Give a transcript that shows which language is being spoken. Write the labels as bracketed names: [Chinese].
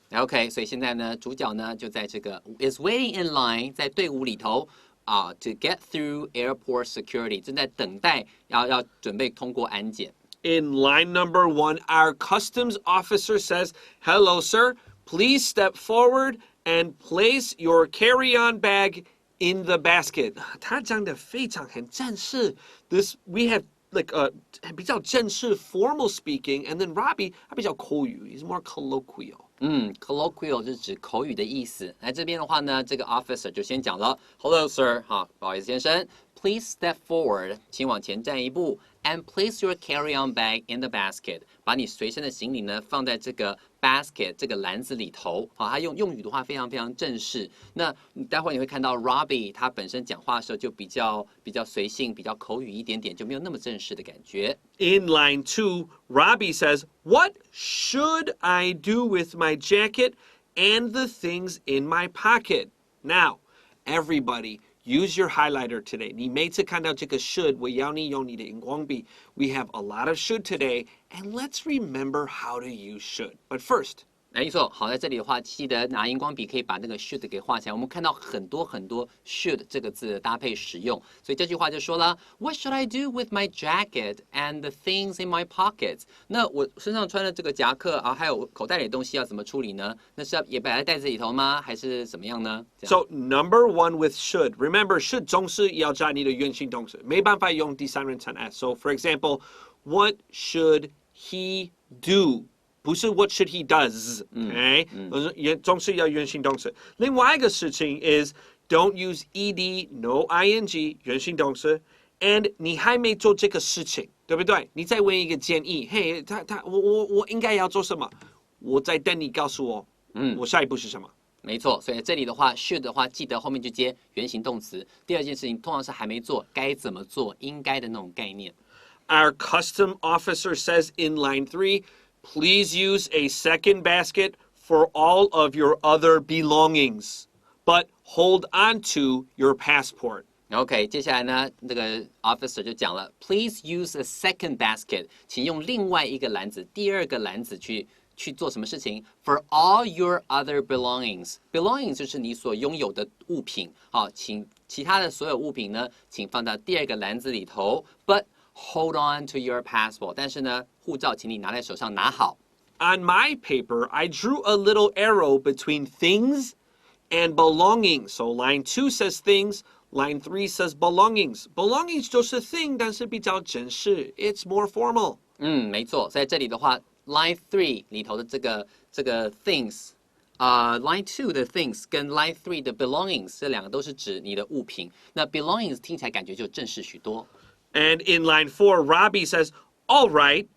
[Chinese] OK， 所以现在呢，主角呢就在这个 [English] is waiting in line， [Chinese] 在队伍里头 [English] to get through airport security， [Chinese] 正在等待要准备通过安检。 [English] In line number 1, our customs officer says, hello, sir. Please step forward and place your carry-on bag in the basket. [Chinese] 他讲得非常很正式。 [English] We have like [Chinese] 比较正式 [English] formal speaking, and then Robbie [Chinese] 他比较口语 [English] he's more colloquial. [Chinese] Colloquial 就是指口语的意思。来这边的话呢，这个 officer 就先讲了 ， [English] Hello sir， [Chinese] 好，不好意思先生 ， [English] Please step forward， [Chinese] 请往前站一步 ， [English] and place your carry-on bag in the basket， [Chinese] 把你随身的行李呢放在这个 basket 这个篮子里头。好，他用语的话非常非常正式。那待会你会看到 Robbie 他本身讲话的时候就比较随性，比较口语一点点，就没有那么正式的感觉。 [English] In line 2, Robbie says, what should I do with my jacket and the things in my pocket? Now, everybody, use your highlighter today. [Chinese] 你每次看到这个 should, 我要你用你的荧光笔. [English] We have a lot of should today, and let's remember how to use should. But first, [Chinese] 没错，好，在这里的话，记得拿荧光笔可以把那个 should 给画起来。我们看到很多 should 这个字的搭配使用，所以这句话就说了 [English] What should I do with my jacket and the things in my pockets？ [Chinese] 那我身上穿的这个夹克啊，还有口袋里的东西要怎么处理呢？那是要也摆在袋子里头吗？还是怎么样呢？ [English] So number 1 with should. [Chinese] Remember, should 总是要加你的原形动词，没办法用第三人称 s. [English] So for example, what should he do? [Chinese] 不是 [English] what should he does, [Chinese] okay? 总是要原形动词。另外一个事情 [English] is don't use ed, no ing, [Chinese] 原形动词。 And 你还没做这个事情，对不对？你再问一个建议，嘿，我应该要做什么？我在等你告诉我，我下一步是什么？没错，所以这里的话 should 的话，记得后面就接原形动词。第二件事情通常是还没做，该怎么做，应该的那种概念。 [English] Our custom officer says in line 3, please use a second basket for all of your other belongings, but hold on to your passport. [Chinese] OK， 接下来呢，这个 officer 就讲了 ， [English] Please use a second basket， [Chinese] 请用另外一个篮子，第二个篮子去做什么事情 ？ [English] For all your other belongings， [Chinese] belongings 就是你所拥有的物品，好，请其他的所有物品呢，请放到第二个篮子里头。 [English] But hold on to your passport， [Chinese] 但是呢，护照请你拿在手上拿好。 [English] On my paper, I drew a little arrow between things and belongings. So line 2 says things. Line 3 says belongings. Belongings [Chinese] 就是 [English] thing, [Chinese] 但是比较正式 [English] It's more formal. [Chinese] 没错，在这里的话 ，Line 3里头的这个 things，Line 2的 things 跟 Line 3的 belongings 这两个都是指你的物品。那 belongings 听起来感觉就正式许多。 [English] And in line 4, Robbie says, all right.